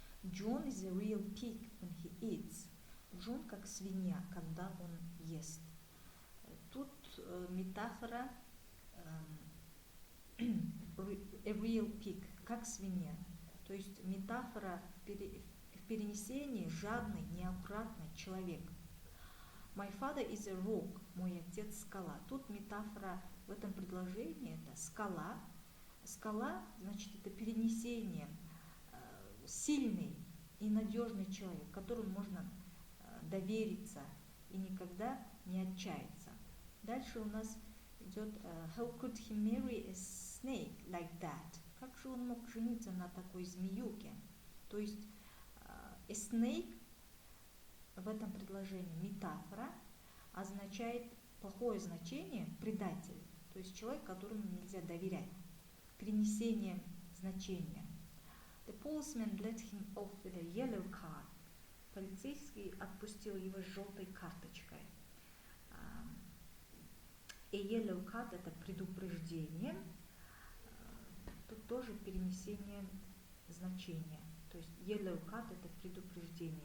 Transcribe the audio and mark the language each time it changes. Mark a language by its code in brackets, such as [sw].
[en] John is a real pig when he eats. [ru] Джон как свинья, когда он ест. Тут метафора [en] a real pig, [ru] как свинья. То есть метафора в перенесении жадный, неаккуратный человек. [en] My father is a rock. [ru] Мой отец скала. Тут метафора в этом предложении — это скала. Скала, значит, это перенесение, сильный и надежный человек, которому можно довериться и никогда не отчаяться. Дальше у нас идет [en] How could he marry a snake like that? [ru] Как же он мог жениться на такой змеюке? То есть [en] a snake [ru] в этом предложении метафора означает плохое значение, предатель. То есть человек, которому нельзя доверять. Перенесение значения. [en] The policeman let him off with a yellow card. [ru] Полицейский отпустил его с желтой карточкой. [en] A yellow card [ru] — это предупреждение. Тут тоже перенесение значения. То есть [en] yellow card [ru] — это предупреждение.